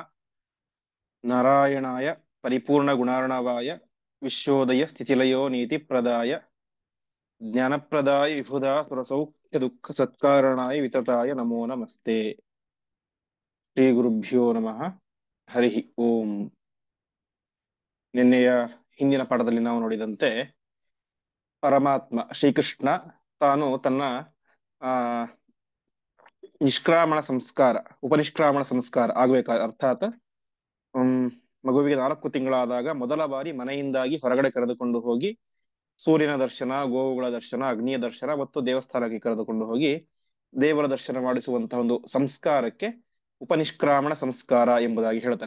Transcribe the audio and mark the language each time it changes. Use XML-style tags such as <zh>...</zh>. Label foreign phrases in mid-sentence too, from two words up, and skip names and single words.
<sa>नारायणाय परिपूर्णगुणार्णवाय विश्वोदय स्थितिलयो नीतिप्रदाय ज्ञानप्रदाय विबुधा सुरसौख्यदुःखसत्कारणाय वितताय नमो नमस्ते। ಶ್ರೀಗುರುಭ್ಯೋ ನಮಃ. ಹರಿ ಓಂ.</sa> <kn>ನಿನ್ನೆಯ ಹಿಂದಿನ ಪಾಠದಲ್ಲಿ ನಾವು ನೋಡಿದಂತೆ ಪರಮಾತ್ಮ ಶ್ರೀಕೃಷ್ಣ ತಾನು ತನ್ನ ಆ ನಿಷ್ಕ್ರಾಮಣ ಸಂಸ್ಕಾರ ಉಪನಿಷ್ಕ್ರಾಮಣ ಸಂಸ್ಕಾರ ಆಗ್ಬೇಕಾದ ಅರ್ಥಾತ್ ಹ್ಮ್ ಮಗುವಿಗೆ 4 ತಿಂಗಳಾದಾಗ ಮೊದಲ ಬಾರಿ ಮನೆಯಿಂದಾಗಿ ಹೊರಗಡೆ ಕರೆದುಕೊಂಡು ಹೋಗಿ ಸೂರ್ಯನ ದರ್ಶನ, ಗೋವುಗಳ ದರ್ಶನ, ಅಗ್ನಿಯ ದರ್ಶನ ಮತ್ತು ದೇವಸ್ಥಾನಕ್ಕೆ ಕರೆದುಕೊಂಡು ಹೋಗಿ ದೇವರ ದರ್ಶನ ಮಾಡಿಸುವಂತಹ ಒಂದು ಸಂಸ್ಕಾರಕ್ಕೆ ಉಪನಿಷ್ಕ್ರಾಮಣ ಸಂಸ್ಕಾರ ಎಂಬುದಾಗಿ ಹೇಳ್ತಾರೆ.</kn>